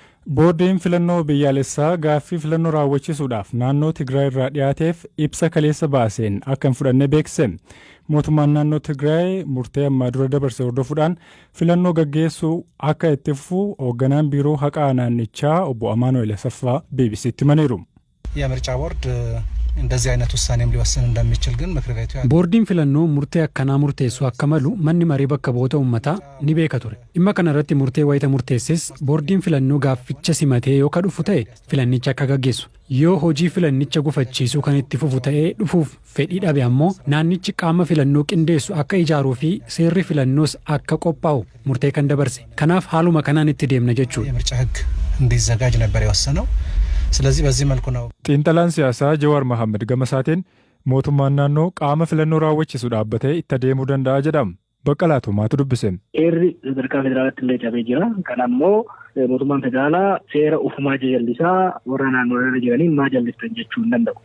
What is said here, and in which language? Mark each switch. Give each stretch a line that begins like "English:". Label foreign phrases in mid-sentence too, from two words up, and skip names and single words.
Oromo: Boordiin filannoo biyyaalessaa gaaffii filannoo raawwachiisuudhaaf naannoo Tigraay irraa dhiyaateef ibsa kaleessa baaseen akka hin fudhanne beeksise. Mootummaan naannoo Tigraay murtee ammaa dura dabarse hordofuudhaan filannoo gaggeessuu akka itti fufu hoogganaan biiroo haqaa naannichaa obbo Amaanuel Asaffaa BBC'tti himaniiru.
Amharic: የምርጫ ቦርድ እንደዚህ አይነት ውሳኔም ሊወስን እንደሚችል ግን ምክር ቤቱ
Oromo: ቦርዲን filannoo murtee akkanaa murteessu akka malu manni maree bakka bu'oota uummataa ni beeka ture. Dhimma kana irratti murtee wayita murteesses boordiin filannoo gaafficha simatee yoo ka dhufu ta'e filannicha akka gaggeessu. Yoo hojii filannicha gufachiisuu kan itti fufu ta'ee dhufuuf fedhii dhabe ammoo naannichi qaama filannoo qindeessu akka ijaaruu fi seerri filannoos akka qophaa'u murtee kan dabarse. Kanaaf haaluma kanaan itti deemna jechuudha.
Amharic: የምርጫ ህግ እንዲዘጋጅ ነበር የወሰነው። ስለዚህ በዚህ መልኩ ነው
Oromo: xiinxalaan siyaasaa Jawaar Mohaammed Gamasaatiin mootummaan naannoo qaama filannoo raawwachiisu dhaabbatee itti deemuu danda'a jedhama. Baqqalaa Tumaatu dubbise. Seerri sadarkaa federaalaatti illee cabee jira. Kana ammoo mootummaan federaalaa seera ufumaa jallisaa warra naannoo irra jiraniin maa jallistan jechuu hin danda'u.